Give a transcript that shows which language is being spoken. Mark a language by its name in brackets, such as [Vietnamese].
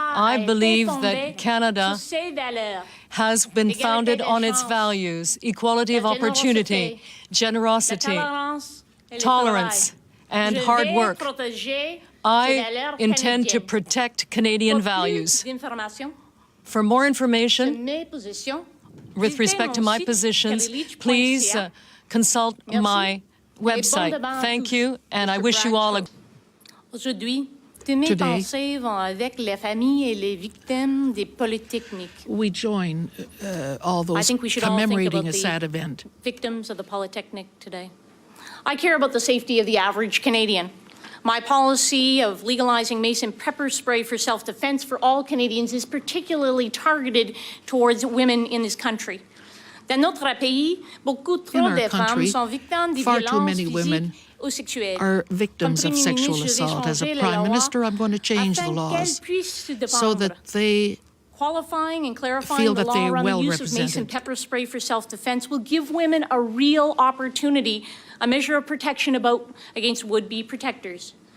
[English] I believe that Canada has been founded on its values: equality of opportunity, generosity, tolerance, and hard work. I intend to protect Canadian values. For more information with respect to my positions, please consult my website. Thank you, and I wish you all a... [French] Aujourd'hui, mes pensées vont avec les familles et les victimes des Polytechniques. [English] We join all those commemorating a sad event. Victims of the Polytechnic today. I care about the safety of the average Canadian. My policy of legalizing mace and pepper spray for self-defense for all Canadians is particularly targeted towards women in this country. [French] Dans notre pays, beaucoup trop de femmes sont victimes de violences physiques ou sexuelles. [English] Are victims of sexual assault. As a Prime Minister, I'm going to change the laws so that they qualifying and clarifying the law around the use of mace and pepper spray for self-defense will give women a real opportunity, a measure of protection against would-be protectors.